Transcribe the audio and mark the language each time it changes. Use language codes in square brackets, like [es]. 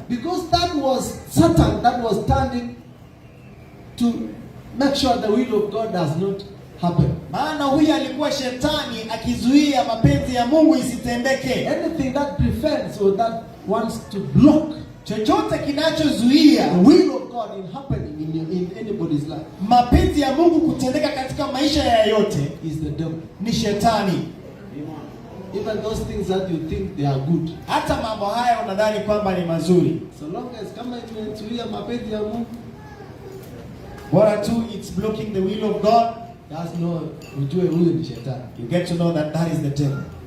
[en] Because that was Satan that was standing to make sure the will of God does not happen. [sw] Maana huyu alikuwa Shetani akizuia mapenzi ya Mungu isitendeke. [en] Anything that prevents or that wants to block [sw] Chochote kinachozuia [en] the will of God in happening in anybody's life [sw] mapenzi ya Mungu kutendeka katika maisha ya yote [en] is the devil. [sw] ni Shetani. [en] Even those things that you think they are good, [sw] Hata mambo haya unadhani kwamba ni mazuri, [en] so long as [sw] kama imezuia mapenzi ya Mungu, bora tu [en] it's blocking the will of God, that's no, [sw] ujue huyo ni shetani. [en] you get to know that that is the devil.